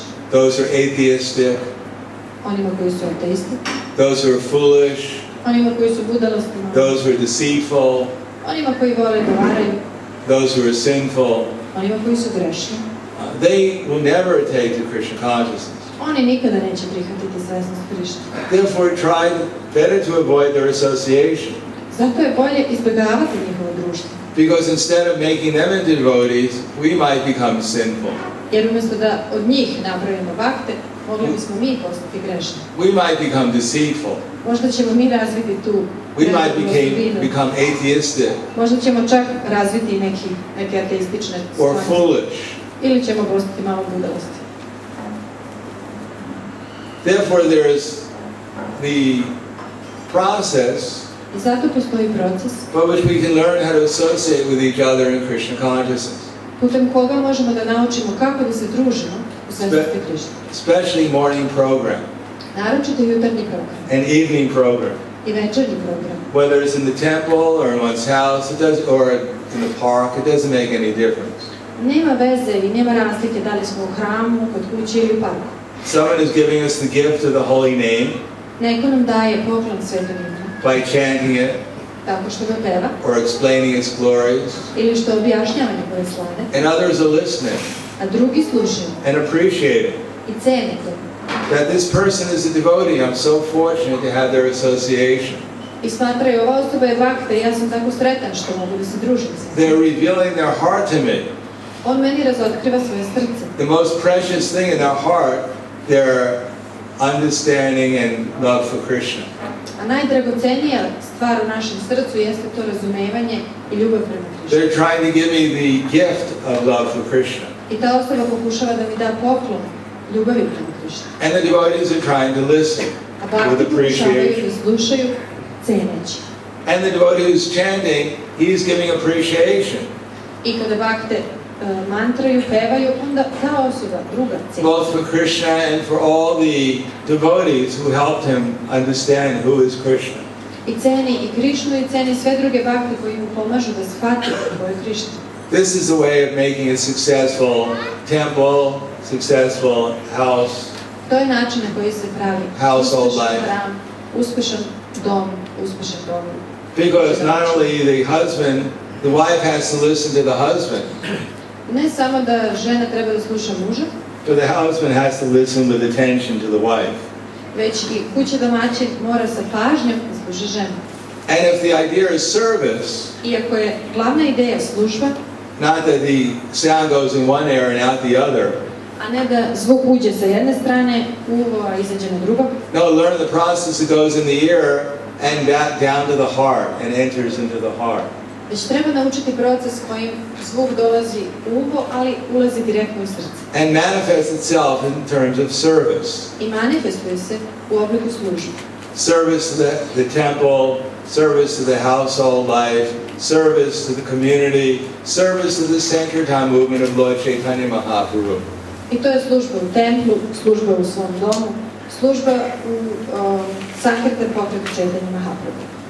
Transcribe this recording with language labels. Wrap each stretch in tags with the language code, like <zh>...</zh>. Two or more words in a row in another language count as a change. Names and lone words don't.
<en>Those who are atheistic,</en> <sr>onima koji su ateisti,</sr> <en>those who are foolish,</en> <sr>onima koji su budalosti,</sr> <en>those who are deceitful,</en> <sr>onima koji vole da varaju,</sr> <en>those who are sinful.</en> <sr>onima koji su grešni.</sr> <en>They will never take to Krishna consciousness.</en> <sr>Oni nikada neće prihvatiti svesnost Krišne.</sr> <en>Therefore, try better to avoid their association.</en> <sr>Zato je bolje izbjegavati njihovo društvo.</sr> <en>Because instead of making them into devotees, we might become sinful.</en> <sr>Jer umjesto da od njih napravimo bakte, mogli bismo mi postati grešni.</sr> <en>We might become deceitful.</en> <sr>Možda ćemo mi razviti tu</sr> <en>We might</en> <sr>osobinu.</sr> <en>become atheistic</en> <sr>Možda ćemo čak razviti neke ateistične</sr> <en>or</en> <sr>stvari.</sr> <en>foolish.</en> <sr>Ili ćemo postati malo budalosti.</sr> <en>Therefore, there is the process</en> <sr>I zato postoji proces</sr> <en>by which we can learn how to associate with each other in Krishna consciousness,</en> <sr>putem koga možemo da naučimo kako da se družimo u svetosti Krišne.</sr> <en>especially morning program</en> <sr>Naročito jutarnji program</sr> <en>and evening program.</en> <sr>i večernji program.</sr> <en>Whether it's in the temple or in one's house, or in the park, it doesn't make any difference.</en> <sr>Nema veze i nema razlike da li smo u hramu, kod kuće ili u parku.</sr> <en>Someone is giving us the gift of the holy name</en> <sr>Neko nam daje poklon svetog imena</sr> <en>by chanting it</en> <sr>tako što ga peva</sr> <en>or explaining its glories,</en> <sr>ili što objašnjava njegove slave,</sr> <en>and others are listening</en> <sr>a drugi slušaju</sr> <en>and appreciating</en> <sr>i cene to.</sr> <en>that this person is a devotee. I'm so fortunate to have their association.</en> <sr>I smatraju, ova osoba je vakta i ja sam tako sretan što mogu da se družim sa njim.</sr> <en>They're revealing their heart to me.</en> <sr>On meni razotkriva svoje srce.</sr> <en>The most precious thing in their heart, their understanding and love for Krishna.</en> <sr>A najdragocenija stvar u našem srcu jeste to razumevanje i ljubav prema Krišni.</sr> <en>They're trying to give me the gift of love for Krishna.</en> <sr>I ta osoba pokušava da mi da poklon ljubavi prema Krišni.</sr> <en>And the devotees are trying to listen</en> <sr>A</sr> <en>with</en> <sr>bhakti pokušavaju</sr> <en>appreciation.</en> <sr>da slušaju ceneći.</sr> <en>And the devotee who's chanting, he's giving appreciation,</en> <sr>I kada bakte mantraju, pevaju, onda ta osoba, druga ceni.</sr> <en>both for Krishna and for all the devotees who helped him understand who is Krishna.</en> <sr>I ceni i Krišnu i ceni sve druge bakte koji mu pomažu da shvati ko je Krišna.</sr> <en>This is a way of making a successful temple, successful house.</en> <sr>To je način na koji se pravi</sr> <en>Household</en> <sr>uspešan</sr> <en>life.</en> <sr>hram, uspešan dom, uspešan dom.</sr> <en>Because not only the husband, the wife has to listen to the husband,</en> <sr>Ne samo da žena treba da sluša muža,</sr> <en>but the husband has to listen with attention to the wife.</en> <sr>već i kuća domaćin mora sa pažnjom da sluša ženu.</sr> <en>And if the idea is service,</en> <sr>Iako je glavna ideja služba,</sr> <en>not that the sound goes in one ear and out the other.</en> <sr>a ne da zvuk uđe sa jedne strane u uvo, a izađe na drugo,</sr> <en>No, learn the process that goes in the ear and back down to the heart and enters into the heart.</en> <sr>već treba naučiti proces kojim zvuk dolazi u uvo, ali ulazi direktno u srce.</sr> <en>And manifests itself in terms of service.</en> <sr>I manifestuje se u obliku službe.</sr> <en>Service to the temple, service to the household life, service to the community, service to the Sankirtan movement of Lord Caitanya Mahaprabhu.</en> <sr>I to je služba u templu, služba u svom domu, služba u Sankirtan pokretu Caitanya Mahaprabhu.</sr>